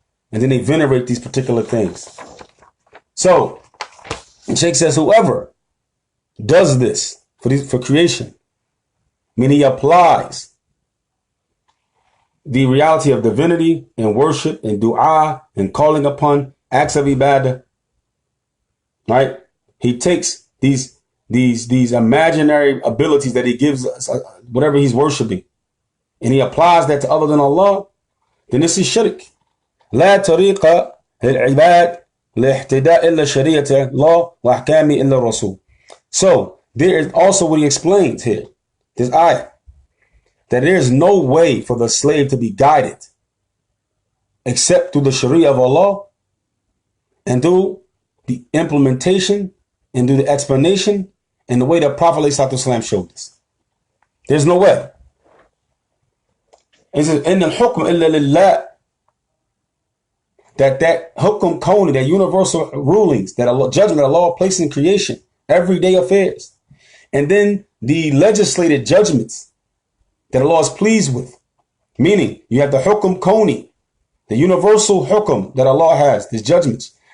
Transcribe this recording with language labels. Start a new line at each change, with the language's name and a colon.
English: And then they venerate these particular things. So, the Sheikh says, whoever does this for creation, meaning he applies the reality of divinity and worship and dua and calling upon acts of ibadah, right? He takes these imaginary abilities that he gives us, whatever he's worshiping, and he applies that to other than Allah, then this is shirk.
Arabic: لا طريق للعباد لاهتداء إلا شريعة الله وأحكام إلا الرسول.
English: So there is also what he explains here, this ayah, that there is no way for the slave to be guided except through the Sharia of Allah and through the implementation and through the explanation and the way that Prophet ﷺ showed us. There's no way. It says,
Arabic: إِنَّ الْحُكْمَ إِلَّا لِلَّهِ.
English: That hukum kawni, that universal rulings, that Allah, judgment that Allah placed in creation, everyday affairs, and then the legislated judgments that Allah is pleased with. Meaning, you have the hukum kawni, the universal hukum that Allah has, these judgments.